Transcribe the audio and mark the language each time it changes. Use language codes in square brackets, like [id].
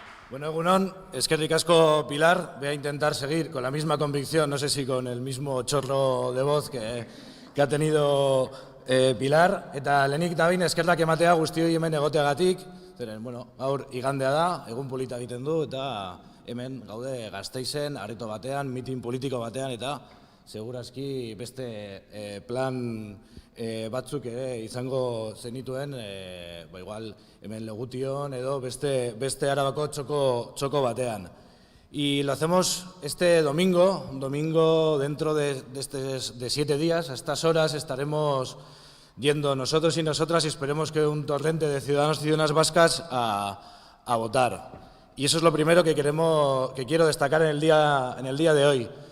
[eu] Bueno, egunon, eskerrik asko, Pilar. [es] Voy a intentar seguir con la misma convicción, no sé si con el mismo chorro de voz que ha tenido Pilar. [eu] Eta lehenik da behin eskerrak ematea guztioi hemen egoteagatik. Zeren, bueno, gaur igandea da, egun polita egiten du, eta hemen gaude Gasteizen, areto batean, mitin politiko batean, eta segurazki beste plan batzuk ere izango zenituen, igual hemen Legution edo beste Arabako txoko batean. [es] Y lo hacemos este domingo, dentro de 7 días, a estas horas estaremos yendo nosotros y nosotras y esperemos que un torrente de ciudadanos y ciudadanas vascas a votar. Y eso es lo primero que quiero destacar en el día de hoy.